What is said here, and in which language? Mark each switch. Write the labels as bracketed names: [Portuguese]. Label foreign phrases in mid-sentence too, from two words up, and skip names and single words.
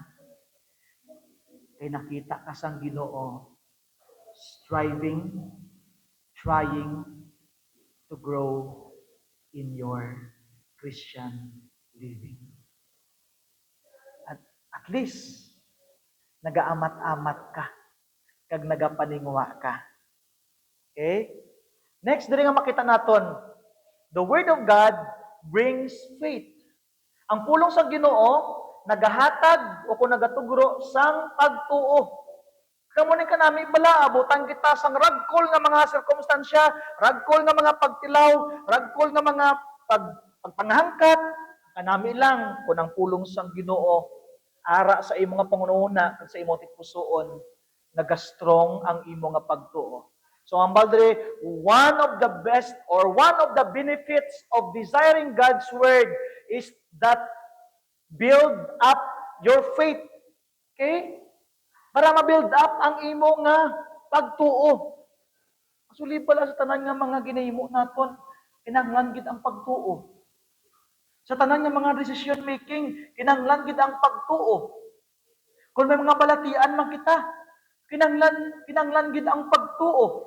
[Hiligaynon] Kay nakita ka sang Ginoo [English] striving, trying to grow in your Christian living. At least, [Hiligaynon] nagaamat-amat ka, kag nagapaningwa ka. Okay? Next, dili nga makita naton, [English] the Word of God brings faith. [Hiligaynon] Ang pulong sa Ginoo, nagahatag o kung nagatugro sang pagtuo. Kamunin ka namin bala, abutan kita sang ragkol nga mga sirkumstansya, ragkol nga mga pagtilaw, ragkol nga mga pagpanghangkat, kanami lang kung ang pulong sang Ginoo ara sa imo nga pangununa at sa imo tikpusoon, nagastrong ang imo nga pagtuo. So ang baldre, [English] one of the best or one of the benefits of desiring God's word is that build up your faith. Okay? [Hiligaynon] Para ma-build up ang imo nga pagtuo. Asuli pala sa tanan nga mga ginahimo naton, kinahanglan gid ang pagtuo. Sa tanan nga mga [English] decision making, [Hiligaynon] kinahanglan gid ang pagtuo. Kung may mga balatian man kita, kinahanglan gid ang pagtuo.